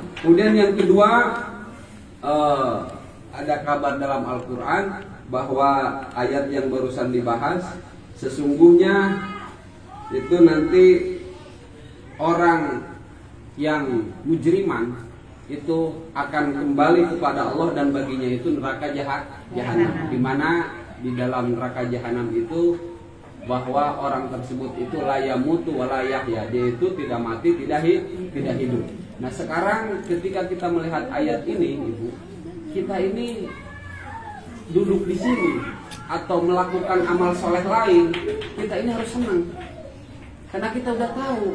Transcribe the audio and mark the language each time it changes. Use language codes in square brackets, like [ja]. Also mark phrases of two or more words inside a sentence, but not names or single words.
[id] Kemudian yang kedua, ada kabar dalam Al-Quran bahwa ayat yang barusan dibahas, sesungguhnya itu nanti orang yang mujriman itu akan kembali kepada Allah dan baginya itu neraka jahanam. Di mana di dalam neraka jahanam itu bahwa orang tersebut itu [ar] لا يموت ولا يحيى, [id] dia itu tidak mati, tidak hidup. Nah, sekarang ketika kita melihat ayat ini, Ibu, kita ini duduk di sini atau melakukan amal soleh lain, kita ini harus senang karena kita udah tahu.